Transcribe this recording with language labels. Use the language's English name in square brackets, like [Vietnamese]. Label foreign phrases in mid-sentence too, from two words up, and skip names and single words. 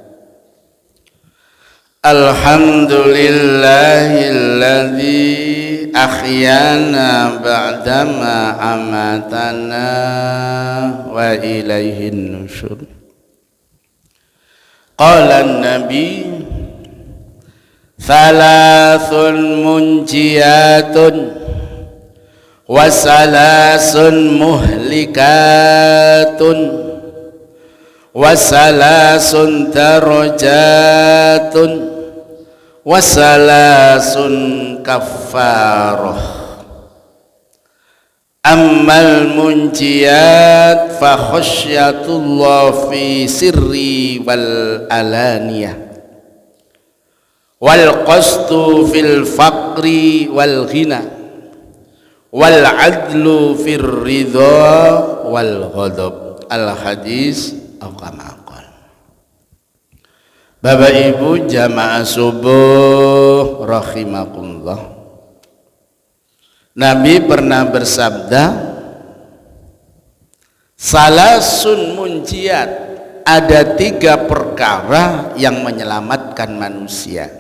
[Arabic] الحمد لله الذي أحيانا بعد ما أماتنا وإليه النشور. قال النبي ثلاث منجيات وثلاث مهلكات وثلاث درجات وثلاث كفارة. أما المنجيات فخشية الله في السر والعلانية والقصد في الفقر والغنى والعدل في الرضا والغضب. الحديث أقامكن. [Indonesian] Bapak Ibu jamaah subuh rahimakumullah, Nabi pernah bersabda, [Arabic] ثلاث منجيات, [Indonesian] ada 3 perkara yang menyelamatkan manusia.